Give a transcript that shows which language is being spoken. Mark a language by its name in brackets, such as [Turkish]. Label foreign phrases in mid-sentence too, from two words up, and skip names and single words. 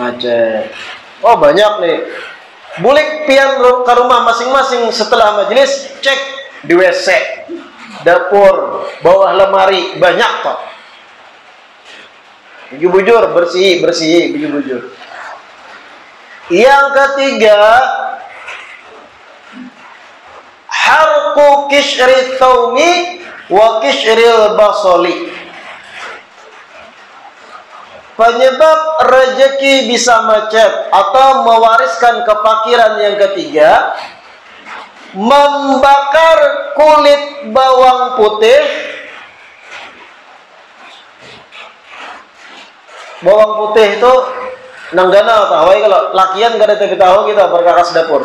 [Indonesian] Oh banyak nih Bulik pian ke rumah masing-masing setelah majelis, cek di WC, dapur, bawah lemari, banyak kok. Bujur-bujur, bersih, bujur-bujur. Yang ketiga, [Arabic] حرق قشر الثوم وقشر البصل. [Indonesian] Penyebab rezeki bisa macet atau mewariskan kefakiran yang ketiga, membakar kulit bawang putih. [Banjar] Bawang putih itu nanggana tahu kalau lakian gak ada tapi tahu kita berkakas dapur.